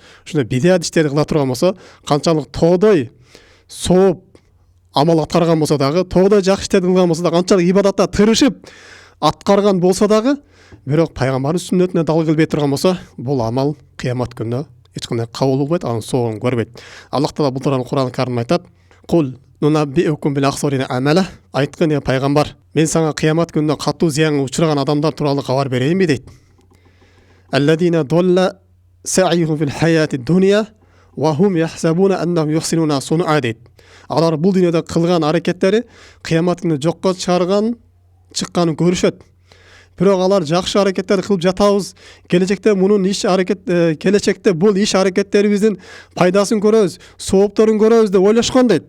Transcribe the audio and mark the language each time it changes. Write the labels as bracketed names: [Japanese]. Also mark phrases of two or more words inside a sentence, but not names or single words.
[Kyrgyz] Ушундай бидиат иштерди кыла турган болсо, канчалык тоодой сооп амал аткарган болсо дагы, тоодой жакшы иштерди кылган болсо дагы, канчалык ибадатта тырышып аткарган болсо дагы, бирок пайгамбардын сүннөтүнө дал келбей турган болсо, бул амал кыямат күнү эч кандай кабыл болбойт, анын соогун көрбөйт. Аллах таала бул турган Кур'ан Каримде айтат: [Arabic] "قل ننبئكم بالأخسرين أعمالا", [Kyrgyz] айткын е пайгамбар, мен сага кыямат күнүндө катуу зыянга учураган адамдар тууралуу кабар берейинби дейт. [Arabic] الذين ضل سعيهم في الحياة الدنيا وهم يحسبون أنهم يحسنون صنعا дейт. [Kyrgyz] Алар бул дүйнөдө кылган аракеттери кыямат күнү жокко чыкканын көрүшөт. Бирок алар жакшы аракеттер кылып жатабыз, келечекте мунун иш аракет келечекте бул иш аракеттерибиздин пайдасын көрөбүз, соопторун көрөбүз деп ойлошкон дейт.